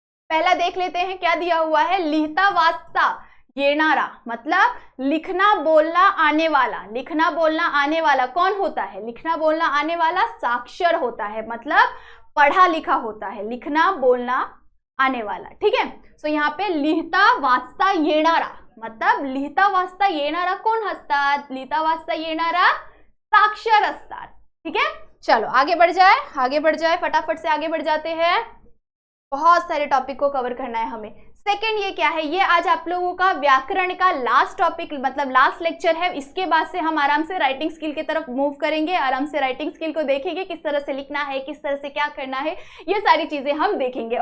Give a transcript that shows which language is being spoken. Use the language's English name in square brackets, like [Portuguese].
[Hindi] पहला देख लेते हैं क्या दिया हुआ है, [Marathi] लिखता वाचता येणारा, [Hindi] मतलब लिखना बोलना आने वाला। लिखना बोलना आने वाला कौन होता है, लिखना बोलना आने वाला साक्षर होता है, मतलब पढ़ा लिखा होता है, लिखना बोलना आने वाला, ठीक है। सो यहाँ पे [Marathi] लिहिता वाचता येणारा, मतलब लिहिता वाचता येणारा कोण असतात, लिहिता वाचता येणारा साक्षर असतात, ठीक है। [Hindi] चलो आगे बढ़ जाए, फटाफट से आगे बढ़ जाते हैं, बहुत सारे टॉपिक को कवर करना है हमें। सेकंड ये क्या है, ये आज आप लोगों का व्याकरण का लास्ट टॉपिक, मतलब लास्ट लेक्चर है। इसके बाद से हम आराम से राइटिंग स्किल की तरफ मूव करेंगे, आराम से राइटिंग स्किल को देखेंगे, किस तरह से लिखना है, किस तरह से क्या करना है, ये सारी चीजें हम देखेंगे।